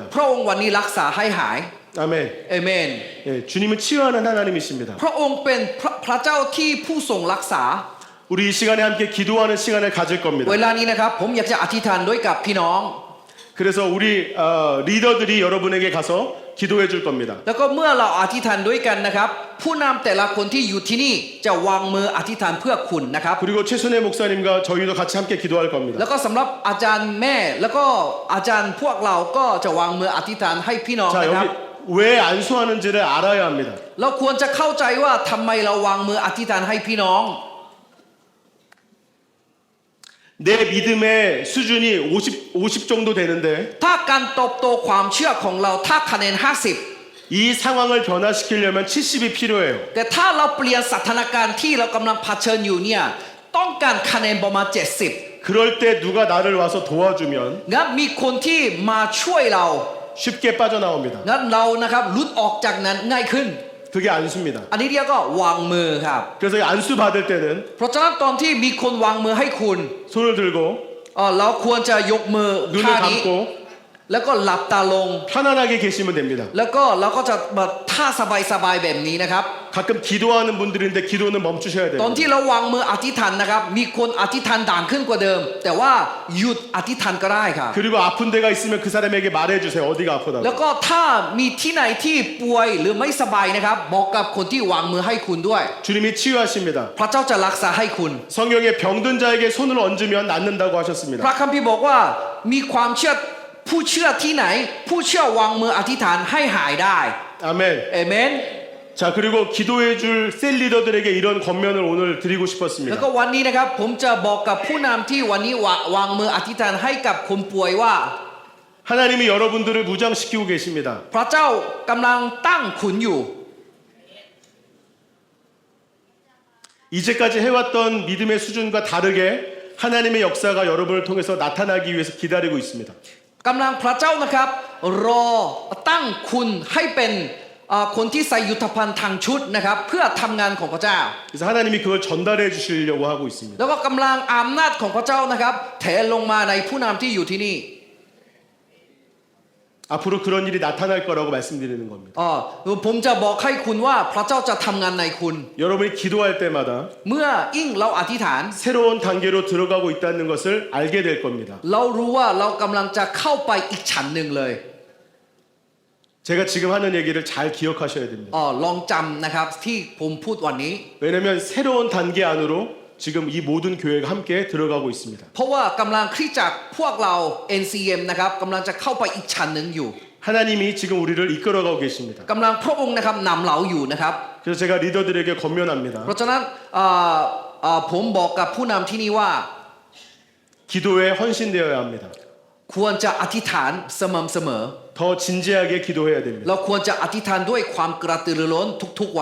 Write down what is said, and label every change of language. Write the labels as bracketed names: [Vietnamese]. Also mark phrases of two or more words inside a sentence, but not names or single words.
[Thai] พระองค์วันนี้รักษาให้หาย [Korean] 아멘. [Thai] เอเมน [Korean] 예, 주님은 치유하는 하나님이십니다. [Thai] พระองค์เป็นพระเจ้าที่ผู้ทรงรักษา [Korean] 우리 이 시간에 함께 기도하는 시간을 가질 겁니다. [Thai] เวลานี้นะครับผมอยากจะอธิษฐานด้วยกับพี่น้อง [Korean] 그래서 우리 리더들이 여러분에게 가서 기도해 줄 겁니다. [Thai] แล้วก็เมื่อเราอธิษฐานด้วยกันนะครับผู้นำแต่ละคนที่อยู่ที่นี่จะวางมืออธิษฐานเพื่อคุณนะครับ [Korean] 그리고 최순애 목사님과 저희도 같이 함께 기도할 [Thai] แล้ [Korean] 겁니다. [Thai] วก็สำหรับอาจารย์แม่แล้วก็อาจารย์พวกเราก็จะวางมืออธิษฐานให้พี่น้อง [Korean] 자, [Thai] นะครับ [Korean] 여기 왜 안수하는지를 알아야 합니다. [Thai] เราควรจะเข้าใจว่าทำไมเราวางมืออธิษฐานให้พี่น้อง [Korean] 내 믿음의 수준이 50 정도 되는데 [Thai] ถ้าการเติบโตความเชื่อของเราถ้าคะแนน50 [Korean] 이 상황을 변화시키려면 70이 필요해요. [Thai] แต่ถ้าเราเปลี่ยนสถานการณ์ที่เรากำลังเผชิญอยู่เนี่ยต้องการคะแนนประมาณ70 [Korean] 그럴 때 누가 나를 와서 도와주면 [Thai] งั้นมีคนที่มาช่วยเรา [Korean] 쉽게 빠져나옵니다. [Thai] งั้นเรานะครับหลุดออกจากนั้นง่ายขึ้น [Korean] 그게 안수입니다. [Thai] อันนี้เรียกก็วางมือครับ [Korean] 그래서 이 안수 받을 때는 [Thai] เพราะฉะนั้นตอนที่มีคนวางมือให้คุณ [Korean] 손을 들고 [Thai] เราควรจะยกมือ [Korean] 눈을 [Thai] ท่านี้ [Korean] 감고 [Thai] แล้วก็หลับตาลง [Korean] 편안하게 계시면 됩니다. [Thai] แล้วก็เราก็จะมาท่าสบายๆแบบนี้นะครับ [Korean] 가끔 기도하는 분들인데 기도는 멈추셔야 [Thai] ตอน [Korean] 돼요. [Thai] ที่เราวางมืออธิษฐานนะครับ มีคนอธิษฐานดังขึ้นกว่าเดิม แต่ว่าหยุดอธิษฐานก็ได้ครับ [Korean] 그리고 아픈 데가 있으면 그 사람에게 말해주세요. 어디가 [Thai] แล้ว [Korean] 아프다고. [Thai] ก็ถ้ามีที่ไหนที่ป่วยหรือไม่สบายนะครับ บอกกับคนที่วางมือให้คุณด้วย [Korean] 주님이 치유하십니다. [Thai] พระเจ้าจะรักษาให้คุณ [Korean] 성경에 병든 자에게 손을 얹으면 낫는다고 [Thai] พระ [Korean] 하셨습니다. [Thai] คัมภีร์บอกว่ามีความเชื่อผู้เชื่อที่ไหน ผู้เชื่อวางมืออธิษฐานให้หายได้ [Korean] 아멘. [Thai] เอเมน [Korean] 자, 그리고 기도해줄 셀 리더들에게 이런 권면을 오늘 드리고 [Thai] แล้ว [Korean] 싶었습니다. [Thai] ก็วันนี้นะครับผมจะบอกกับผู้นำที่วันนี้วางมืออธิษฐานให้กับคนป่วยว่า [Korean] 하나님이 여러분들을 무장시키고 계십니다. [Thai] พระเจ้ากำลังตั้งคุณอยู่ [Korean] 이제까지 해왔던 믿음의 수준과 다르게 하나님의 역사가 여러분을 통해서 나타나기 위해서 기다리고 있습니다. [Thai] กำลังพระเจ้านะครับรอตั้งคุณให้เป็นคนที่ใส่ยุทธภัณฑ์ทางชุดนะครับเพื่อทำงานของพระเจ้า [Korean] 그래서 하나님이 그걸 전달해 주시려고 하고 있습니다. [Thai] แล้วก็กำลังอำนาจของพระเจ้านะครับแถลงมาในผู้นำที่อยู่ที่นี่ [Korean] 앞으로 그런 일이 나타날 거라고 말씀드리는 겁니다. [Thai] ผมจะบอกให้คุณว่าพระเจ้าจะทำงานในคุณ [Korean] 여러분이 기도할 때마다 [Thai] เมื่อยิ่งเราอธิษฐาน [Korean] 새로운 단계로 들어가고 있다는 것을 알게 될 겁니다. [Thai] เรารู้ว่าเรากำลังจะเข้าไปอีกชั้นหนึ่งเลย [Korean] 제가 지금 하는 얘기를 잘 기억하셔야 됩니다. [Thai] ลองจำนะครับที่ผมพูดวันนี้ [Korean] 왜냐하면 새로운 단계 안으로 지금 이 모든 교회가 함께 들어가고 있습니다. [Thai] เพราะว่ากำลังคริสตจักรพวกเรา NCM นะครับกำลังจะเข้าไปอีกชั้นหนึ่งอยู่ [Korean] 하나님이 지금 우리를 이끌어가고 계십니다. [Thai] กำลังพระองค์นะครับนำเราอยู่นะครับ [Korean] 그래서 제가 리더들에게 권면합니다. [Thai] เพราะฉะนั้นผมบอกกับผู้นำที่นี่ว่า [Korean] 기도에 헌신되어야 합니다. [Thai] ควรจะอธิษฐานสม่ำเสมอ [Korean] 더 진지하게 기도해야 됩니다. [Thai] เราควรจะอธิษฐานด้วยความกระตือรือร้นทุกๆวัน